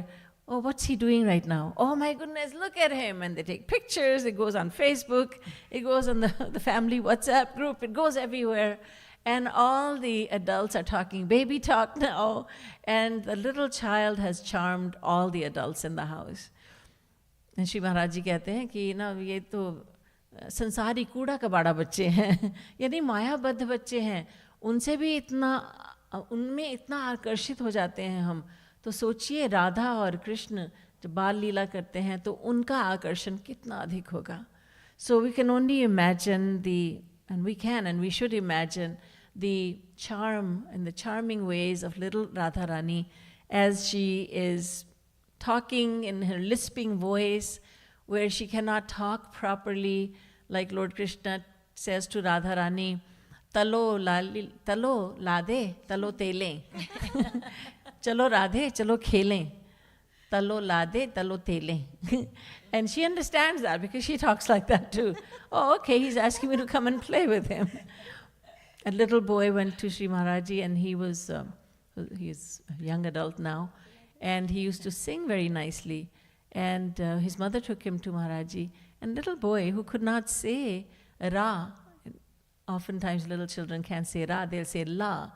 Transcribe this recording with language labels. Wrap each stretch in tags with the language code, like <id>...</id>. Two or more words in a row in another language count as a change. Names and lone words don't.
<en>Oh, what's he doing right now? Oh my goodness, look at him. And they take pictures, it goes on Facebook, it goes on the family WhatsApp group, it goes everywhere. And all the adults are talking baby talk now. And the little child has charmed all the adults in the house. And Shri Maharaj Ji</en> <hi>कहते हैं कि ना ये तो संसारी कूड़ा कबाड़ा बच्चे हैं, यानी मायाबद्ध बच्चे हैं, उनमें इतना आकर्षित हो जाते हैं हम. तो सोचिए राधा और कृष्ण जब बाल लीला करते हैं तो उनका आकर्षण कितना अधिक होगा.</hi> <en>So we can only imagine and we should imagine the charm and the charming ways of little Radharani as she is talking in her lisping voice where she cannot talk properly, like Lord Krishna says to Radharani,</en> <hi>तालो लाडे, तालो तेले. चलो राधे, चलो खेलें. तालो लाडे, तालो तेले.</hi> <en>And she understands that because she talks like that too. Oh, okay, he's asking me to come and play with him. A little boy went to Shri Maharaji, and he's a young adult now, and he used to sing very nicely. And his mother took him to Maharaji, and little boy who could not say Ra, oftentimes little children can't say Ra, they'll say La.</en>